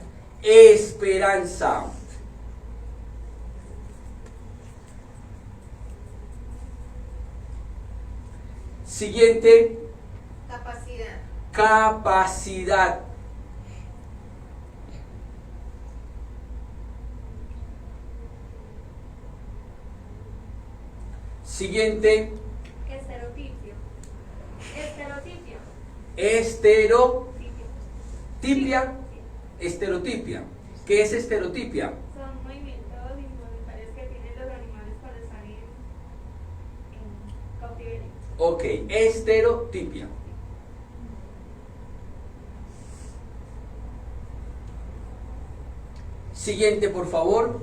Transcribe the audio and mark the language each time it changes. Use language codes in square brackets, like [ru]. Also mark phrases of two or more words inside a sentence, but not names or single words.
[es] Esperanza. Siguiente. Capacidad. Capacidad. Siguiente. Estereotipio. Estereotipio. Estereotipia. Estereotipia. ¿Qué es estereotipia? Son movimientos y me parece que Ok, estereotipia. Siguiente, por favor.